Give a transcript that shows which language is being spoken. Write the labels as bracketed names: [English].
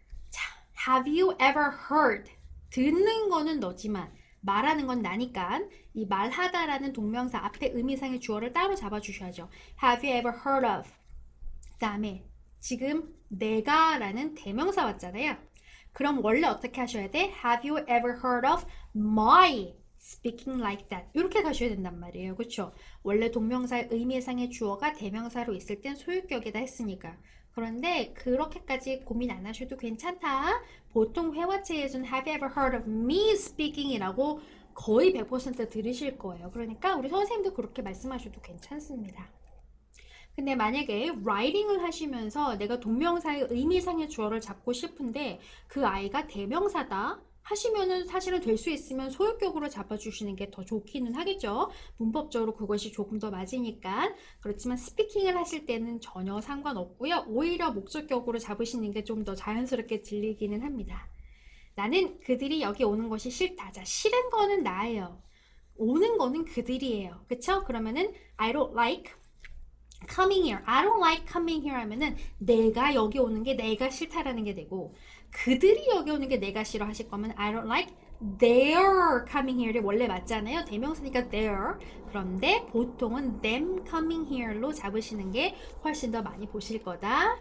[English] 자, have you ever heard? [Korean] 듣는 거는 너지만 말하는 건 나니까 이 말하다라는 동명사 앞에 의미상의 주어를 따로 잡아주셔야죠. [English] Have you ever heard of? [Korean] 그 다음에 지금 내가 라는 대명사 왔잖아요. 그럼 원래 어떻게 하셔야 돼? [English] Have you ever heard of my speaking like that? [Korean] 이렇게 가셔야 된단 말이에요. 그렇죠? 원래 동명사의 의미상의 주어가 대명사로 있을 땐 소유격이다 했으니까. 그런데 그렇게까지 고민 안 하셔도 괜찮다. 보통 회화체에서는 [English] Have you ever heard of me speaking? [Korean] 이라고 거의 100% 들으실 거예요. 그러니까 우리 선생님도 그렇게 말씀하셔도 괜찮습니다. 근데 만약에 writing을 하시면서 내가 동명사의 의미상의 주어를 잡고 싶은데 그 아이가 대명사다 하시면은 사실은 될 수 있으면 소유격으로 잡아주시는 게 더 좋기는 하겠죠. 문법적으로 그것이 조금 더 맞으니까. 그렇지만 스피킹을 하실 때는 전혀 상관없고요. 오히려 목적격으로 잡으시는 게 좀 더 자연스럽게 들리기는 합니다. 나는 그들이 여기 오는 것이 싫다. 자, 싫은 거는 나예요. 오는 거는 그들이에요. 그쵸? 그러면은 [English] I don't like coming here. I don't like coming here [Korean] 하면은 내가 여기 오는 게 내가 싫다라는 게 되고 그들이 여기 오는 게 내가 싫어 하실 거면 [English] I don't like their coming here [Korean] 이 원래 맞잖아요. 대명사니까 their. 그런데 보통은 [English] them coming here [Korean] 로 잡으시는 게 훨씬 더 많이 보실 거다.